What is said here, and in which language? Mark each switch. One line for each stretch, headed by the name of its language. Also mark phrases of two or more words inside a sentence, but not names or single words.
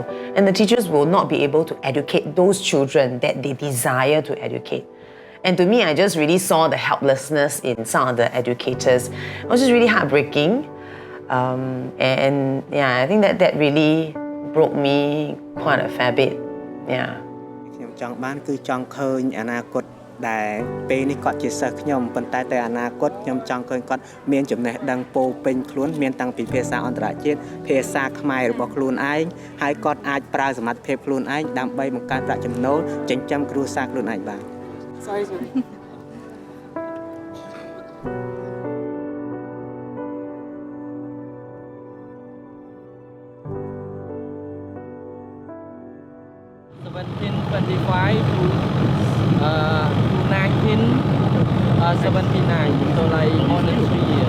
English: And the teachers will not be able to educate those children that they desire to educate. And to me, I just really saw the helplessness in some of the educators. It was just really heartbreaking. And yeah, I think that really broke me quite a fair bit. Yeah.
Khmer: ចង់បានគឺចង់ឃើញអនាគតដែលពេលនេះគាត់ជាសិស្សខ្ញុំប៉ុន្តែទៅអនាគតខ្ញុំចង់ឃើញគាត់មានចំណេះដឹងពោពេញខ្លួនមានតាំងពីភាសាអន្តរជាតិភាសាខ្មែររបស់ខ្លួនឯងហើយគាត់អាចប្រើសមត្ថភាពខ្លួនឯងដើម្បីបង្កើតប្រាក់ចំណូលចិញ្ចឹមគ្រួសារខ្លួនឯងបាន Sorry.
English: 1725 to 1979, so like more than 3 years.